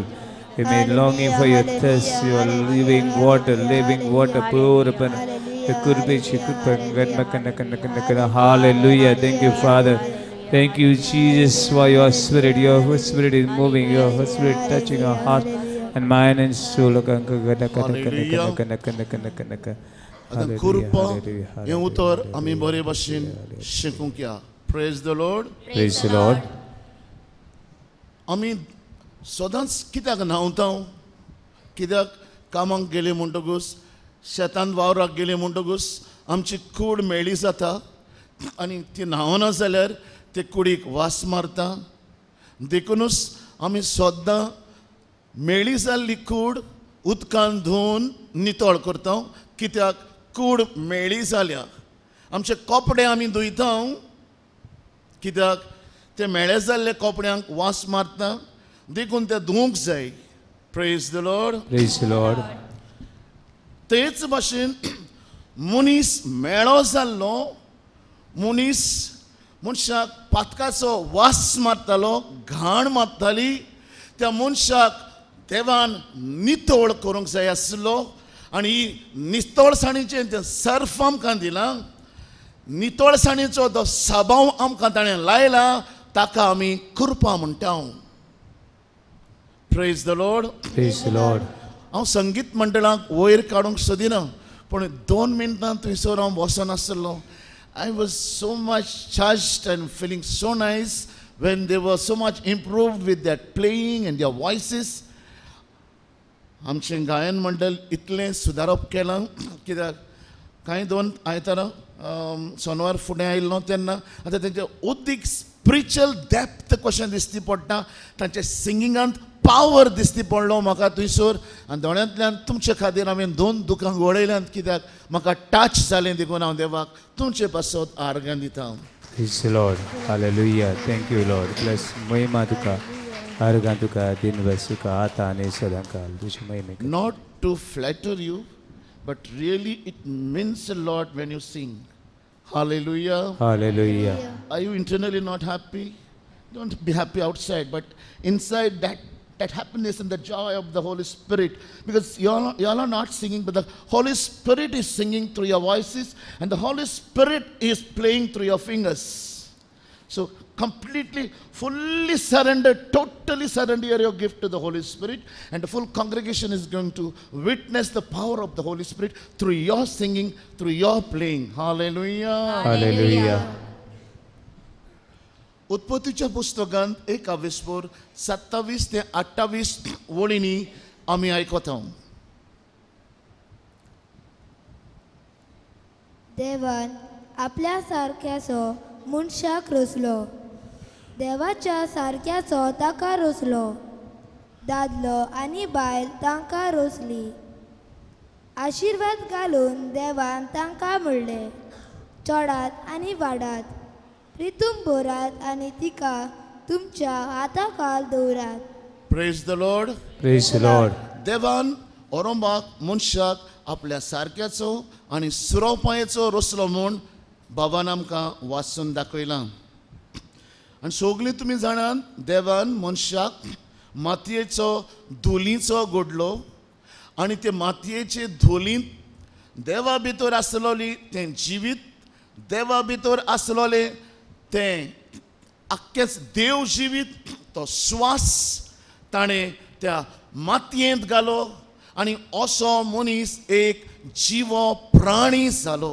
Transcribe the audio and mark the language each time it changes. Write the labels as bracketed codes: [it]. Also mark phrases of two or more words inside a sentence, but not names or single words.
[en] We may longing for your thirst, your living water, pour upon the Hallelujah. Thank you, Father. Thank you, Jesus, for your Spirit. Your Holy Spirit is moving. Your Holy Spirit touching our heart and mind and soul. [kok] आतां कुरपा हें उतर आमी बरे भाशेन शिकूंक या. [en] Praise the Lord. Praise the Lord. [kok] आमी सदांच कित्याक न्हांवता, कित्याक कामाक गेले म्हणटकूच शेतांत वावराक गेले म्हणटकूच आमची कूड मेळ्ळी जाता आनी ती न्हांवना जाल्यार ते कुडीक वास मारता. देखूनच आमी सदां मेळ्ळी जाल्ली कूड उदकान धुवन नितळ करता, कित्याक कूड मेळ्ळी जाल्या. आमचे कपडे आमी धुयता, कित्याक ते मेळे जाल्ले कपड्यांक वास मारता, देखून ते धुवंक जाय. [en] Praise the Lord. Praise the Lord. [kok] तेच भाशेन मनीस मेळो जाल्लो, मनशाक पातकाचो वास मारतालो, घाण मारताली, त्या मनशाक देवान नितळ करूंक जाय आसलो. आनी नितळसाणीचें सर्फ आमकां दिलां, नितळसाणीचो तो सभाव आमकां ताणें लायला, ताका आमी कृपा म्हणटा. [en] Praise the Lord. Praise the Lord. [kok] हांव संगीत मंडळाक वयर काडूंक सोदिना, पूण 2 मिनटां थंयसर हांव बसून आसलो. [en] I was so much charged and feeling so nice when they were so much improved with their playing and their voices. [kok] आमचें गायन मंडळ इतलें सुदारप केलां, कित्याक कांय 2 आयतारां सोनवार फुडें आयिल्लो तेन्ना आतां तेंचे उदीक [en] spiritual depth [kok] कशें दिसती पडटा, तांचे सिंगिंगांत पावर दिसती पडलो म्हाका थंयसर. आनी दोळ्यांतल्यान तुमचे खातीर हांवें 2 दुकां वळयल्यांत, कित्याक म्हाका टच जालें, देखून हांव देवाक तुमचे पासत आर्गां दिता. [en] Praise the Lord. Hallelujah. Thank you, Lord. [kok] Bless महिमा तुका, अर्गां तुका, दिनभर तुका, आतां आनी सदांकाल तुजी महिमा. [en] Not to flatter you, but really it means a lot when you sing. Hallelujah. Hallelujah. Are you internally not happy? Don't be happy outside, but inside that happiness and the joy of the Holy Spirit, because you all are not singing, but the Holy Spirit is singing through your voices, and the Holy Spirit is playing through your fingers. So completely, fully surrender, totally surrender your gift to the Holy Spirit, and the full congregation is going to witness the power of the Holy Spirit through your singing, through your playing. Hallelujah. Hallelujah. [kok] उत्पत्तीच्या पुस्तकांत 27 ते 28 वळींनी आमी आयकता. देवान आपल्या सारक्याचो मनशाक रचलो, देवाच्या सारक्याचो ताका रचलो, दादलो आनी बायल तांकां रचली. आशिर्वाद घालून देवान तांकां म्हणलें, चडात आनी वाडात, रितूम भरात आनी तिका तुमच्या हाताखाल दवरात. [en] Praise the Lord. [kok] Praise the Lord. देवान ओरोंबाक मनशाक आपल्या सारक्याचो आनी सुरोपायेचो रचलो म्हूण बाबान आमकां वाचून दाखयलां. आनी सगळीं तुमी जाणात, देवान मनशाक मातयेचो धुलीचो घडलो, आनी ते मातयेचे धुलींत देवा भितर आसलोली तें जिवीत, देवा भितर आसलोले तें आख्खेंच देव जिवीत, तो श्वास ताणें त्या मातयेंत घालो, आनी असो मनीस एक जीव प्राणी जालो.